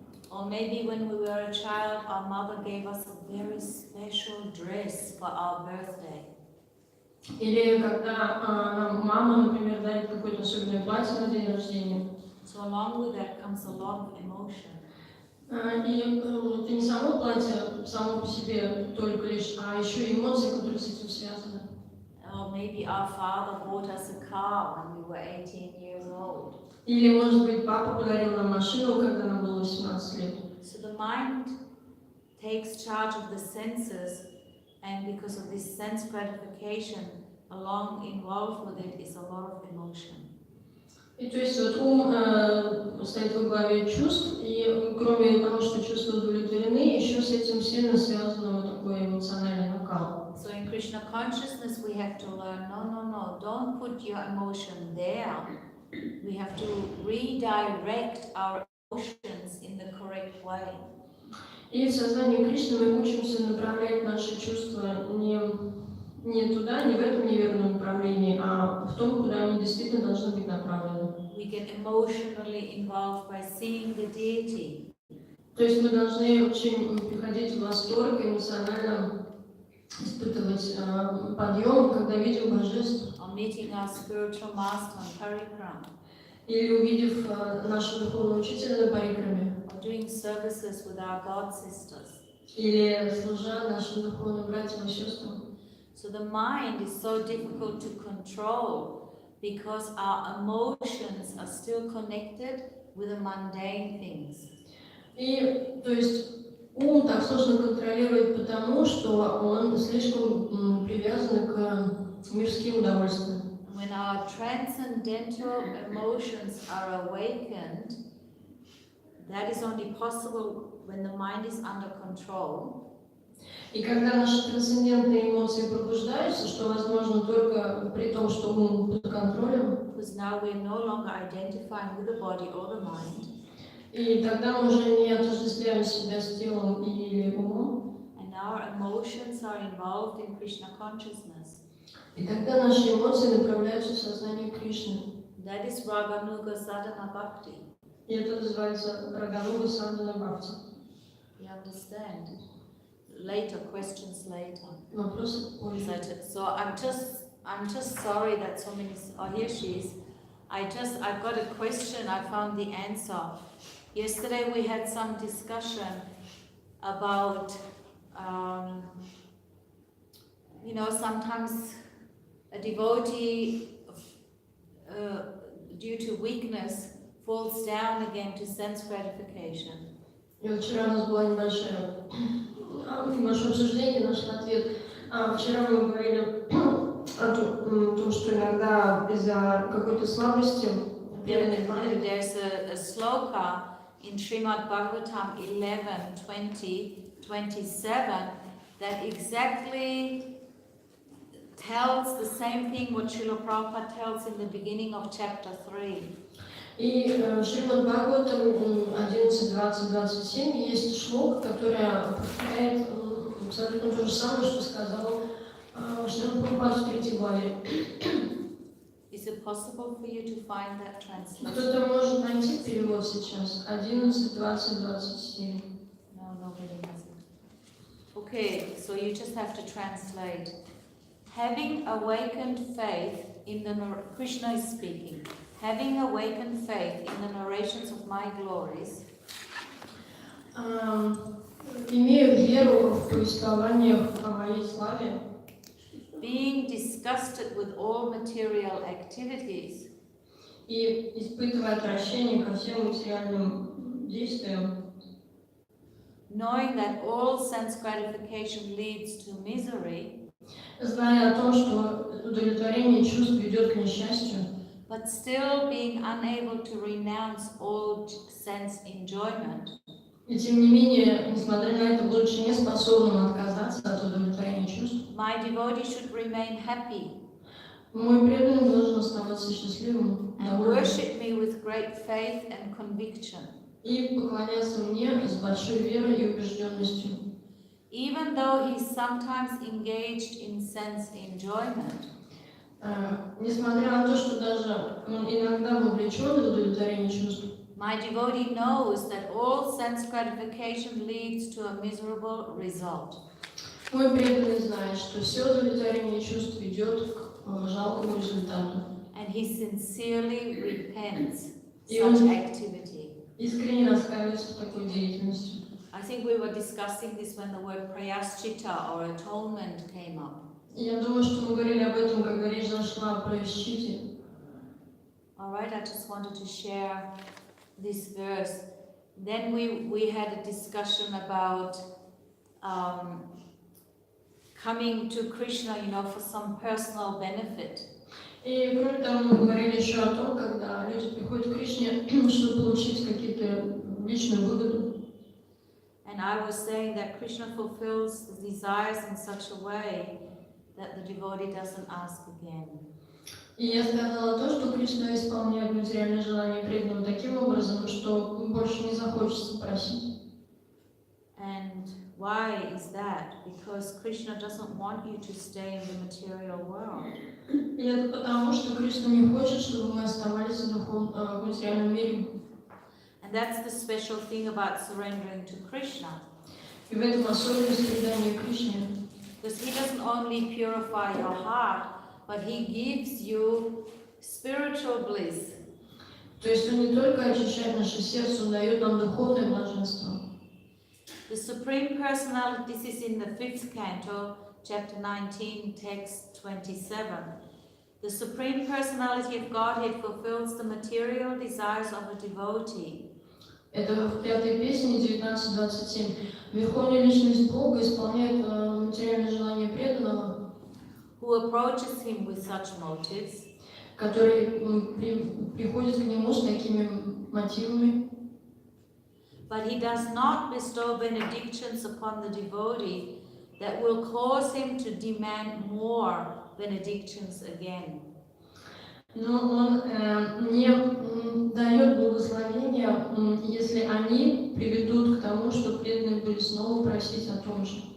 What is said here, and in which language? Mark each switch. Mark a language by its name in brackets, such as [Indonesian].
[English] Or maybe when we were a child, our mother gave us a very special dress for our birthday. [Russian] Или когда нам мама, например, дарит какое-то особенное платье на день рождения. [English] So along with that comes a lot of emotion. [Russian] И это не само платье само по себе только лишь, а еще и эмоции, которые с этим связаны. [English] Or maybe our father bought us a car when we were 18 years old. [Russian] Или, может быть, папа подарил нам машину, когда нам было 18 лет. [English] So the mind takes charge of the senses, and because of this sense gratification, along involved with it is a lot of emotion. [Russian] И то есть вот ум стоит во главе чувств, и кроме того, что чувства удовлетворены, еще с этим сильно связан вот такой эмоциональный накал. [English] So in Krishna consciousness we have to learn, no, don't put your emotion there. We have to redirect our emotions in the correct way. [Russian] И в сознании Кришны мы учимся направлять наши чувства не туда, не в этом неверном направлении, а в том, куда они действительно должны быть направлены. [English] We get emotionally involved by seeing the deity. [Russian] То есть мы должны очень приходить в восторг, эмоционально испытывать подъем, когда видим божество. [English] Or meeting our spiritual master on Parikram. [Russian] Или увидев нашего духовного учителя на парикраме. [English] Or doing services with our god sisters. [Russian] Или служа нашим духовным братьям и сестрам. [English] So the mind is so difficult to control because our emotions are still connected with the mundane things. [Russian] И то есть ум так сложно контролировать потому, что он слишком привязан к мирским удовольствиям. [English] When our transcendental emotions are awakened, that is only possible when the mind is under control. [Russian] И когда наши трансцендентные эмоции пробуждаются, что возможно только при том, что ум под контролем, [English] because now we're no longer identifying with the body or the mind, [Russian] и тогда мы уже не отождествляем себя с телом или умом, [English] and our emotions are involved in Krishna consciousness. [Russian] и тогда наши эмоции направляются в сознание Кришны. [English] That is Raganuga Sadhana Bhakti. [Russian] И это называется Рагануга Садхана Бхакти. [English] You understand? Later, questions later. [Russian] Вопросы позже. [English] So I'm just sorry that so many. Oh, here she is. I've got a question. I found the answer. Yesterday we had some discussion about, sometimes a devotee, due to weakness, falls down again to sense gratification. [Russian] И вчера у нас было небольшое обсуждение, наш ответ. Вчера мы говорили о том, что иногда из-за какой-то слабости [English] There's a sloka in Srimad Bhagavatam 11:20-27 that exactly tells the same thing what Srila Prabhupada tells in the beginning of chapter 3. [Russian] И в Шримад Бхагаватам 11.20-27 есть шлок, которая повторяет абсолютно то же самое, что сказал Шрила Прабхупада в 3 главе. [English] Is it possible for you to find that translation? [Russian] Кто-то может найти перевод сейчас? 11.20-27. [English] No, nobody has it. Okay, so you just have to translate. Having awakened faith in the Krishna is speaking. Having awakened faith in the narrations of my glories, [Russian] имею веру в повествованиях о моей славе, [English] being disgusted with all material activities, [Russian] и испытывая отвращение ко всем материальным действиям, [English] knowing that all sense gratification leads to misery, [Russian] зная о том, что удовлетворение чувств ведет к несчастью, [English] but still being unable to renounce all sense enjoyment, [Russian] и тем не менее, несмотря на это, будучи не способным отказаться от удовлетворения чувств, [English] my devotee should remain happy [Russian] мой преданный должен оставаться счастливым, [English] and [Russian] довольным, [English] worship me with great faith and conviction, [Russian] и поклоняться мне с большой верой и убежденностью. [English] even though he is sometimes engaged in sense enjoyment. [Russian] Несмотря на то, что даже он иногда вовлечен в удовлетворение чувств, [English] My devotee knows that all sense gratification leads to a miserable result. [Russian] мой преданный знает, что все удовлетворение чувств ведет к жалкому результату. [English] And he sincerely repents [Russian] И [English] such [Russian] он [English] activity. [Russian] искренне раскаивается в такой деятельности. [English] I think we were discussing this when the word prayaschita or atonement came up. [Russian] Я думаю, что мы говорили об этом, когда речь зашла о праяшчите. [English] All right, I just wanted to share this verse. Then we had a discussion about coming to Krishna, for some personal benefit. [Russian] И кроме того, мы говорили еще о том, когда люди приходят к Кришне, чтобы получить какие-то личную выгоду. [English] And I was saying that Krishna fulfills the desires in such a way that the devotee doesn't ask again. [Russian] И я сказала то, что Кришна исполняет материальные желания преданного таким образом, что больше не захочется просить. [English] And why is that? Because Krishna doesn't want you to stay in the material world. [Russian] И это потому, что Кришна не хочет, чтобы мы оставались в материальном мире. [English] And that's the special thing about surrendering to Krishna. [Russian] И в этом особенность предания Кришне. [English] Because he doesn't only purify your heart, but he gives you spiritual bliss. [Russian] То есть он не только очищает наше сердце, он дает нам духовное блаженство. [English] The Supreme Personality, this is in the 5th canto, chapter 19, text 27. The Supreme Personality of Godhead fulfills the material desires of a devotee. [Russian] Это в 5-й песне 19.27. Верховная личность Бога исполняет материальные желания преданного, [English] who approaches him with such motives, [Russian] который приходит к нему с такими мотивами. [English] but he does not bestow benedictions upon the devotee that will cause him to demand more benedictions again. [Russian] Но он не дает благословения, если они приведут к тому, что преданные будут снова просить о том же.